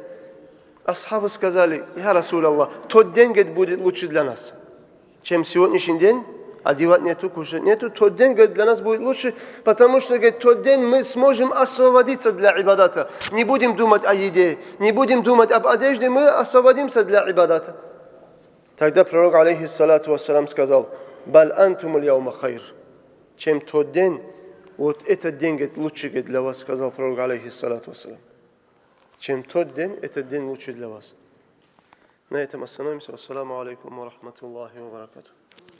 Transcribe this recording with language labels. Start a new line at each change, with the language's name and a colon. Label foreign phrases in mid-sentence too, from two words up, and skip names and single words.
Russian: Асхабы сказали:
Arabic: «يا رسول الله,
Russian: тот день, говорит, будет лучше для нас, чем сегодняшний день, одевать нету, кушать нету. Тот день, говорит, для нас будет лучше, потому что, говорит, тот день мы сможем освободиться для ибадата. Не будем думать о еде, не будем думать об одежде, мы освободимся для ибадата». Тогда пророк,
Arabic: عليه الصلاة والسلام,
Russian: сказал:
Arabic: «بل أنتم اليوم خير».
Russian: Чем тот день, вот этот день, говорит, лучше, говорит, для вас, сказал пророк,
Arabic: عليه الصلاة والسلام.
Russian: Чем тот день, этот день лучше для вас. На этом остановимся.
Arabic: السلام عليكم ورحمة الله وبركاته.